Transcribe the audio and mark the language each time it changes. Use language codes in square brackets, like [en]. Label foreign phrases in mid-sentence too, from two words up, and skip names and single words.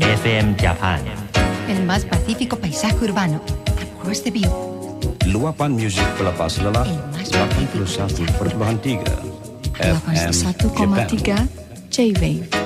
[en] FM Japan. [es] El más pacífico paisaje urbano, [en] Across the View. [id] Luapan musik pelepas lelah 81,3 FM 81,3 J-Wave.